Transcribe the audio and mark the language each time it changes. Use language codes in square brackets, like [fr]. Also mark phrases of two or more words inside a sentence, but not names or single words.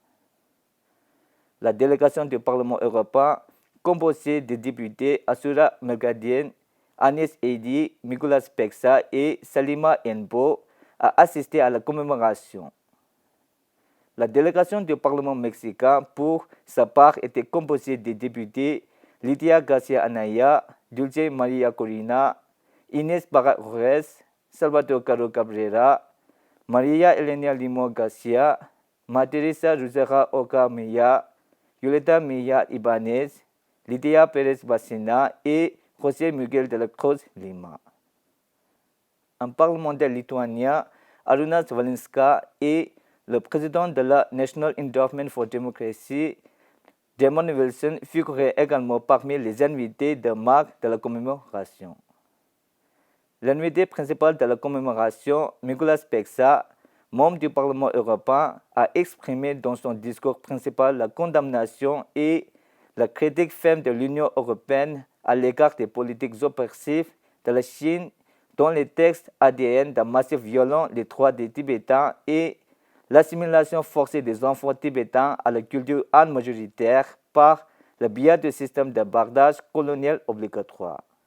[fr] La délégation du Parlement européen, composée des députés Asura Mergadian, Agnès Edi, Mikulas Peksa et Salima Enbo, a assisté à la commémoration. La délégation du Parlement mexicain, pour sa part, était composée des députés Lydia Garcia Anaya, Dulce Maria Corina Inés Barra-Reyes, Salvador Caro Cabrera, Maria Elena Limo Garcia, Materesa Rosera Oca Milla, Violeta Milla Ibanez, Lydia Pérez Bacina et José Miguel de la Cruz Lima. Un parlementaire lituanien, Arunas Valinska, et le président de la National Endowment for Democracy, Damon Wilson, figuraient également parmi les invités de marque de la commémoration. L'invité principal de la commémoration, Mikolas Peksa, membre du Parlement européen, a exprimé dans son discours principal la condamnation et la critique ferme de l'Union européenne à l'égard des politiques oppressives de la Chine, dont les textes ADN d'un massif violent les droits des Tibétains et l'assimilation forcée des enfants tibétains à la culture han majoritaire par le biais du système de bardage colonial obligatoire.